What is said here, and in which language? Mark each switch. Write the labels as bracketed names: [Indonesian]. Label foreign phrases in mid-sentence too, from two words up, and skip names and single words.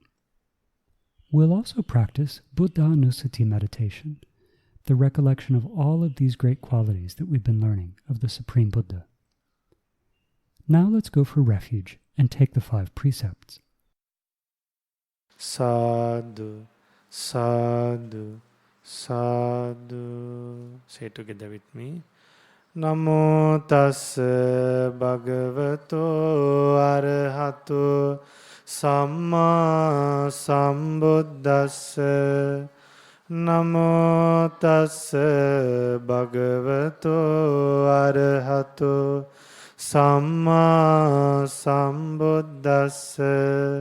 [English] We'll also practice Buddhanussati Meditation, the recollection of all of these great qualities that we've been learning of the Supreme Buddha. Now let's go for refuge and take the 5 precepts. [Pali] Sadhu, sadhu, sadhu. [English] Say together with me. [Pali] Namo tassa bhagavato arahato samma sambuddhassa. Namo tassa bhagavato arahato samma sambuddhassa.